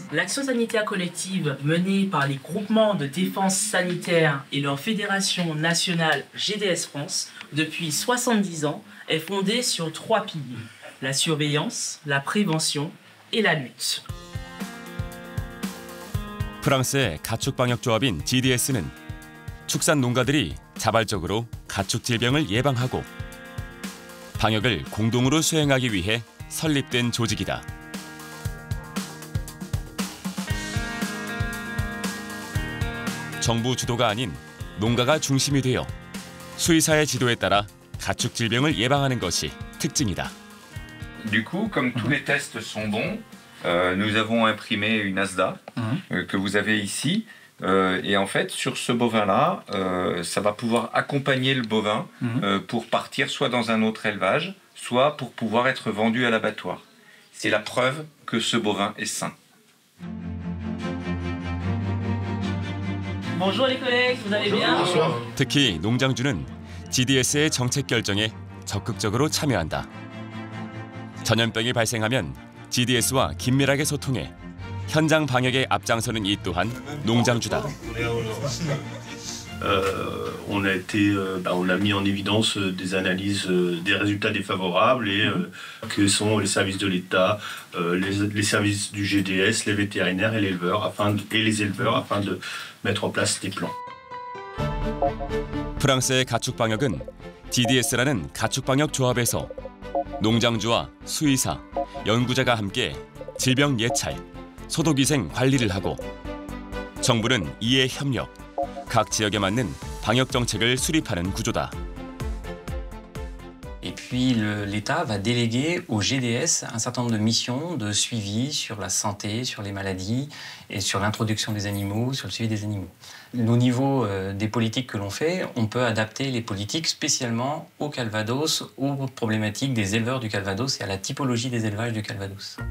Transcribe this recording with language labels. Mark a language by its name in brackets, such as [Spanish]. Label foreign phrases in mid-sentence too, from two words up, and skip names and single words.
[French] L'action sanitaire collective menée par les groupements de défense sanitaire et leur fédération nationale GDS France depuis 70 ans est fondée sur 3 piliers: la surveillance, la prévention et la lutte. [Korean] 프랑스의 가축방역조합인 GDS는 축산 농가들이 자발적으로 가축 질병을 예방하고 방역을 공동으로 수행하기 위해 설립된 조직이다. 정부 주도가 아닌 농가가 중심이 되어 수의사의 지도에 따라 가축 질병을 예방하는 것이 특징이다. [French] Du coup, comme tous les tests sont bons, nous avons imprimé une ASDA que vous avez ici. Et en fait, sur ce bovin-là, ça va pouvoir accompagner le bovin pour partir soit dans un autre élevage, soit pour pouvoir être vendu à l'abattoir. C'est la preuve que ce bovin est sain. Bonjour les collègues, vous allez bien? Bonsoir. [Korean] 특히 농장주는 GDS의 정책 결정에 적극적으로 참여한다. 전염병이 발생하면 GDS와 긴밀하게 소통해 현장 방역에 앞장서는 이 또한 농장주다. [French] On a mis en évidence des analyses des résultats défavorables et que sont les services de l'État, les services du GDS, les vétérinaires et les éleveurs afin de mettre en place des plans. [Korean] 프랑스의 가축 방역은 GDS라는 가축 방역 조합에서 농장주와 수의사, 연구자가 함께 질병 예찰, 소독위생 관리를 하고 정부는 이에 협력, 각 지역에 맞는 방역 정책을 수립하는 구조다. [French] Et puis l'État va déléguer au GDS un certain nombre de missions de suivi sur la santé, sur les maladies et sur l'introduction des animaux, sur le suivi des animaux. Au niveau des politiques que l'on fait, on peut adapter les politiques spécialement au Calvados, aux problématiques des éleveurs du Calvados et à la typologie des élevages du Calvados.